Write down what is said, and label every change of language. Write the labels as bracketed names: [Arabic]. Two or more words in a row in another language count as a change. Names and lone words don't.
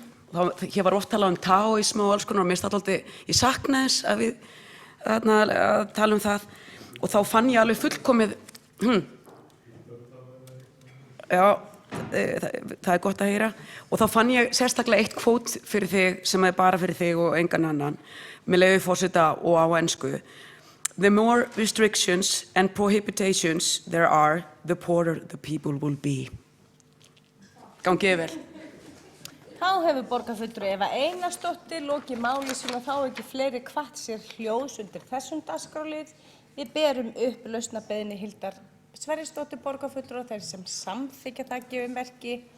[Icelandic] Hér var oft talað taóisma og alls konar, og mér finnst alltaf, ég sakna þess að við að tala það, og þá fann ég alveg fullkomið, það er gott að heyra, og þá fann ég sérstaklega eitt kvót fyrir þig sem er bara fyrir þig og engan annan, með leyfi forseta og á ensku. [English] The more restrictions and prohibitions there are, the poorer the people will be. [Icelandic] Gangið vel. Þá hefur borgarfulltrúi Eva Einarsdóttir lokið máli sínu og þá ekki fleiri hvatt sér hljóðs undir þessum dagskrárlið. Við berum upp lausnarbeiðni Hildar Sverrisdóttir borgarfulltrúa, þeir sem samþykkja það gefur merki.